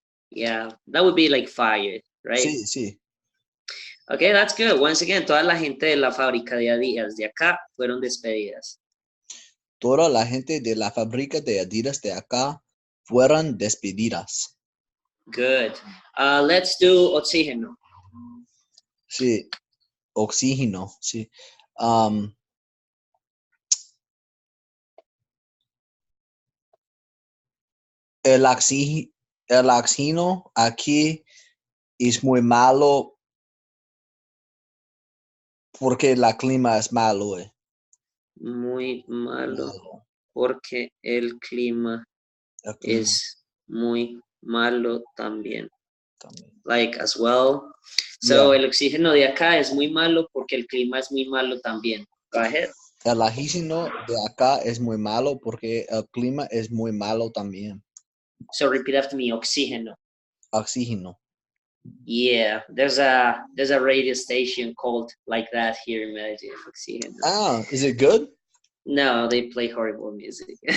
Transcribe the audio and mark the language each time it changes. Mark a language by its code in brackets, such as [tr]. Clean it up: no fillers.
[en] Yeah, that would be like fired, right? [es] Sí. [en] Okay, that's good. Once again, [es] toda la gente de la fábrica de Adidas de acá fueron despedidas. Toda la gente de la fábrica de Adidas de acá fueron despedidas. [en] Good. Let's do oxígeno. [es] Sí, oxígeno, sí. El oxígeno aquí es muy malo porque el clima es malo. Muy malo porque el clima es muy malo también. [en] Like as well. So [es] el oxígeno de acá es muy malo porque el clima es muy malo también. [en] Go ahead. [es] El oxígeno de acá es muy malo porque el clima es muy malo también. [en] So repeat after me, oxígeno. [es] Oxígeno. [en] Yeah, there's a radio station called like that here in Medellin. Oxygen. Ah, is it good? No, they play horrible music.